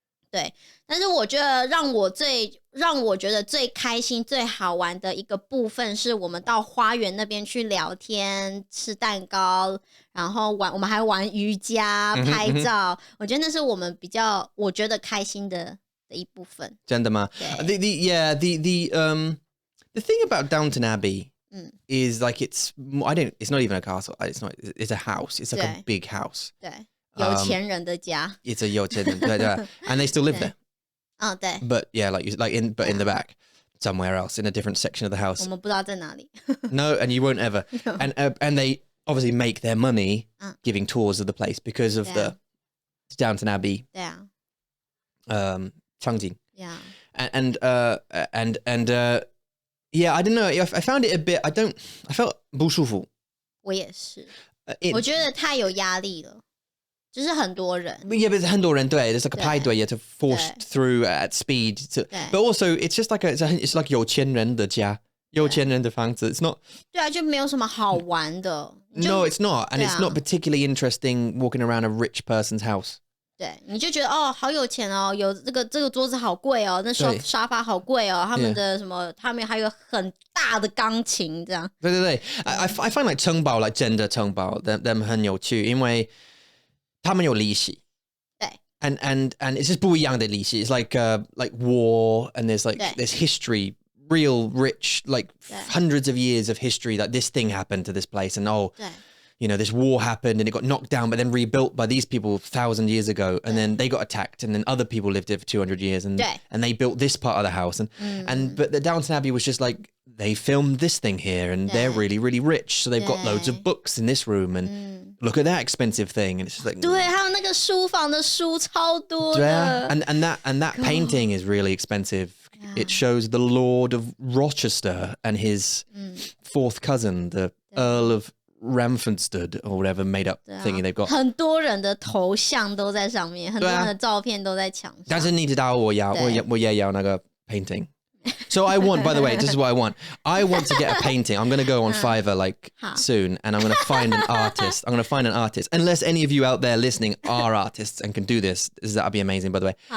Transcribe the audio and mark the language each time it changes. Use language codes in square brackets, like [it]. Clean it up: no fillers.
[zh] 对，但是我觉得让我觉得最开心、最好玩的一个部分，是我们到花园那边去聊天、吃蛋糕，然后我们还玩瑜伽、拍照。我觉得那是我们我觉得开心的一部分。真的吗？ [en] The thing about Downton Abbey is like it's not even a castle. It's a house. It's like a big house. [zh] 对。有钱人的家 [en] it's a [zh] 有钱人对 [en] and they still live there [zh] 对 [en] but in the back somewhere else in a different section of the house [zh] 我们不知道在哪里 [en] no and you won't ever and they obviously make their money giving tours of the place because of the Downton Abbey [zh] 对啊场景 [en] and yeah I don't know I found it a bit I felt [zh] 不舒服我也是我觉得太有压力了就是很多人 [en] yeah but [zh] 很多人对 [en] there's like a [zh] 排队 [en] you have to force through at speed but also it's just like it's like [zh] 有钱人的家有钱人的房子 [en] it's not [zh] 对啊就没有什么好玩的 [en] no it's not and it's not particularly interesting walking around a rich person's house [zh] 对你就觉得好有钱有这个桌子好贵那沙发好贵他们的什么他们还有很大的钢琴这样 [en] 对 I find like [zh] 城堡 [en] like [zh] 真的城堡 [en] them [zh] 很有趣因为他们有历史对 [en] and it's just [zh] 不一样的历史 [en] it's like war and there's history real rich like hundreds of years of history that this thing happened to this place and you know this war happened and it got knocked down but then rebuilt by these people 1,000 years ago and then they got attacked and then other people lived there for 200 years and they built this part of the house but the Downton Abbey was just like they filmed this thing here and they're really really rich so they've got loads of books in this room and look at that expensive thing and it's just like [zh] 对还有那个书房的书超多的 [en] and that painting is really expensive it shows the Lord of Rochester and his fourth cousin the Earl of Ramfordstead or whatever made up thingy they've got [zh] 很多人的头像都在上面很多人的照片都在墙上但是你知道我也要那个 [en] painting so I want by the way this is what I want to get a painting I'm going to go on Fiverr like soon and I'm going to find an artist unless any of you out there listening are artists and can do this that'd be amazing by the way